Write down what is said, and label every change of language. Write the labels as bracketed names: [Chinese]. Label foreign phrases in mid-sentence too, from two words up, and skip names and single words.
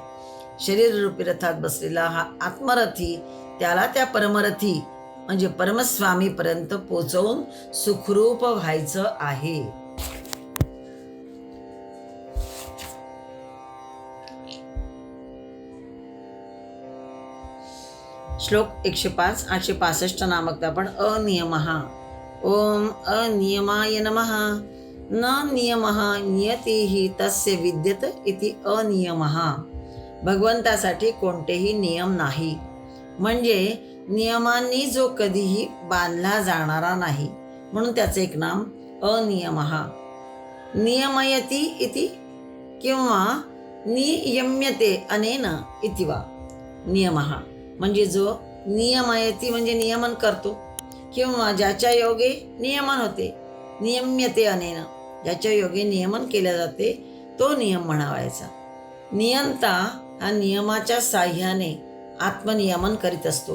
[Marathi] शरीररूपी रथात बसलेला हा आत्मरथी त्याला त्या परमरथी म्हणजे परमस्वामीपर्यंत पोचवून सुखरूप व्हायचं आहे. श्लोक 105 865 नामक आपण अनियमः. [Sanskrit] ओम अनियमाय नमः. न नियमः नियतिः तस्य विद्यत इति अनियमः. [Marathi] भगवंतासाठी कोणतेही नियम नाही, म्हणजे नियमांनी जो कधीही बांधला जाणारा नाही, म्हणून त्याचे एक नाम अनियमः. [Sanskrit] नियमयति इति किंवा नियम्यते अनेन इति वा. [Marathi] नियमः म्हणजे जो नियमयती म्हणजे नियमन करतो, किंवा ज्याच्या योगे नियमन होते, [Sanskrit] नियम्यते अनेन [Marathi] ज्याच्या योगे नियमन केले जाते तो नियम म्हणावायचा. नियंता हा नियमाच्या साह्याने आत्मनियमन करीत असतो.